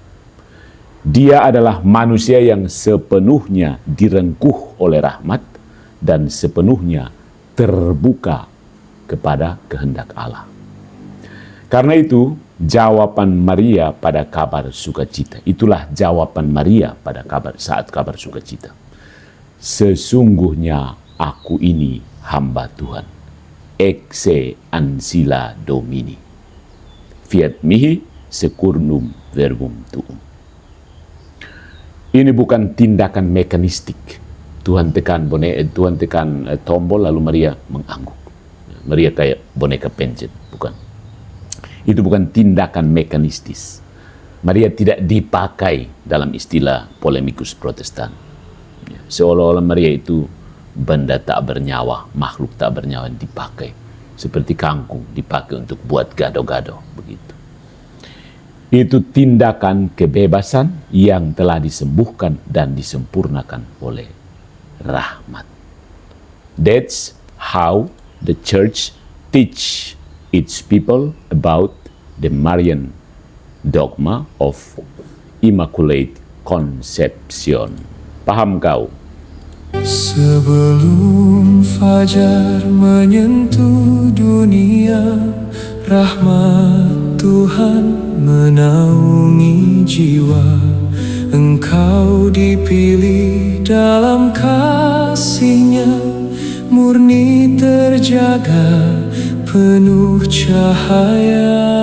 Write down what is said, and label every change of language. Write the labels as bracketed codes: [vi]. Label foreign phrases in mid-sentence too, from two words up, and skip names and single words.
[id] Dia adalah manusia yang sepenuhnya direngkuh oleh rahmat dan sepenuhnya terbuka kepada kehendak Allah. Karena itu, jawaban Maria pada kabar sukacita. Itulah jawaban Maria pada saat kabar sukacita. Sesungguhnya aku ini hamba Tuhan. [la] Exe ansila domini. Fiat mihi securnum verbum tuum. [id] Ini bukan tindakan mekanistik. Tuhan tekan tombol lalu Maria mengangguk. Maria kayak boneka pencet, bukan. Itu bukan tindakan mekanistis. Maria tidak dipakai dalam istilah polemikus Protestan. Seolah-olah Maria itu benda tak bernyawa, makhluk tak bernyawa dipakai. Seperti kangkung dipakai untuk buat gado-gado, begitu. Itu tindakan kebebasan yang telah disembuhkan dan disempurnakan oleh rahmat. [en] That's how the church teach its people about the Marian dogma of Immaculate Conception. [id] Paham kau? Sebelum fajar menyentuh dunia, rahmat Tuhan menaungi jiwa. Engkau dipilih dalam kasih-Nya, murni terjaga, penuh cahaya.